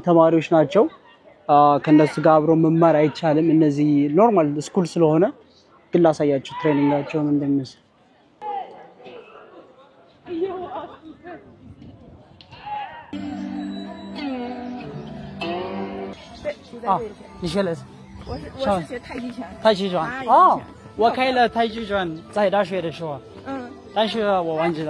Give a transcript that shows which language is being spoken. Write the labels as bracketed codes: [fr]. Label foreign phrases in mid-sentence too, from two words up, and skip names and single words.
[am] ተማሪዎች ናቸው ከነሱ ጋር አብሮ መማር አይቻልም እነዚህ [en] normal school [am] ስለሆነ ግን ላሳያችሁ ትሬኒንጋቸው ምን እንደሚመስል [zh] 你学了我是学太极拳太极拳哦我开了太极拳在大学的时候但是我忘记了